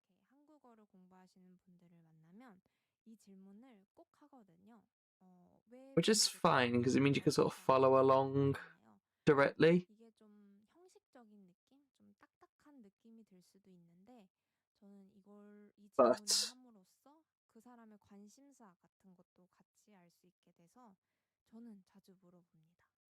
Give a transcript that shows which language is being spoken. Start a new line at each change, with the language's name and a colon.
Korean: 한국어를 공부하시는 분들을 만나면 이 질문을 꼭 하거든요.
English: Which is fine because it means you can sort of follow along directly.
Korean: 이게 좀 형식적인 느낌, 좀 딱딱한 느낌이 들 수도 있는데 저는 이 질문을 함으로써 그 사람의 관심사 같은 것도 같이 알 수 있게 돼서 저는 자주 물어봅니다.